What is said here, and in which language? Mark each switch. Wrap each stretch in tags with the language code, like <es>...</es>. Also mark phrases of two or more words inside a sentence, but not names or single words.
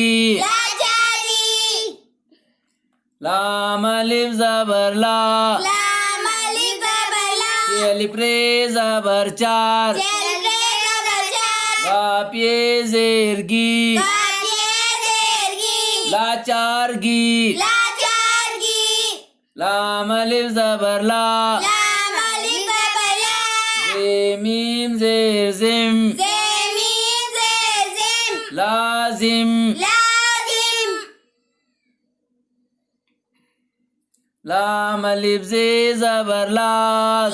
<hi>लाचारी, लाम अलिफ ज़बर ला, लाम अलिफ ज़बर ला, के अलिफ रे ज़बर चार, के अलिफ रे ज़बर चार, गाप ये ज़ेर गी, गाप ये ज़ेर गी, लाचार गी, लाचार गी, लाम अलिफ ज़बर ला, लाम अलिफ ज़बर ला, ज़े मीम ज़ेर ज़िम, ज़े मीम ज़ेर ज़िम, लाज़िम, लाज़िम, लाम अलिफ ज़े ज़बर लाज़,</hi>